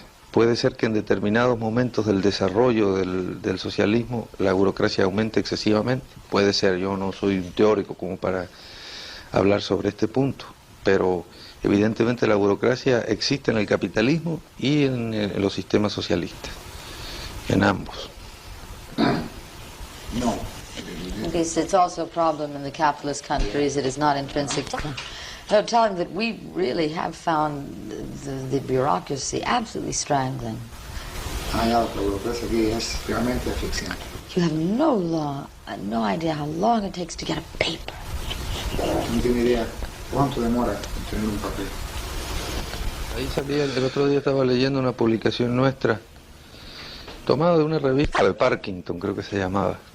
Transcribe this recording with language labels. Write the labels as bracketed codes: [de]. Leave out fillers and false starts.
[es] Puede ser que en determinados momentos del desarrollo del socialismo la burocracia aumente excesivamente. Puede ser, yo no soy un teórico como para hablar sobre este punto, pero evidentemente la burocracia existe en el capitalismo y en los sistemas socialistas, en ambos. No. [en] Okay, so it's also a problem in the capitalist countries. It is not intrinsic to... No, tell him that we really have found the bureaucracy absolutely strangling. [es] La burocracia aquí es realmente asfixiante. [en] You have no idea how long it takes to get a paper. [es] No tiene idea cuánto demora en tener un papel. Ahí salía, el otro día estaba leyendo una publicación nuestra, tomada de una revista de Parkinson, creo que se llamaba.